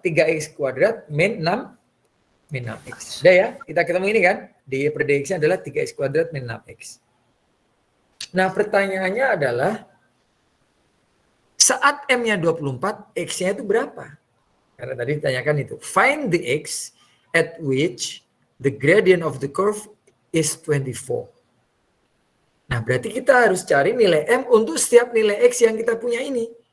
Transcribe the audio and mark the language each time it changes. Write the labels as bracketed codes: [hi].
[id] 3x kuadrat min 6x. Udah ya, kita ketemu ini kan? Dy per dx-nya adalah 3x kuadrat min 6x. Nah, pertanyaannya adalah saat M-nya 24, X-nya itu berapa? Karena tadi ditanyakan itu. [en] Find the X at which the gradient of the curve is 24. [id] Nah, berarti kita harus cari nilai M untuk setiap nilai X yang kita punya ini.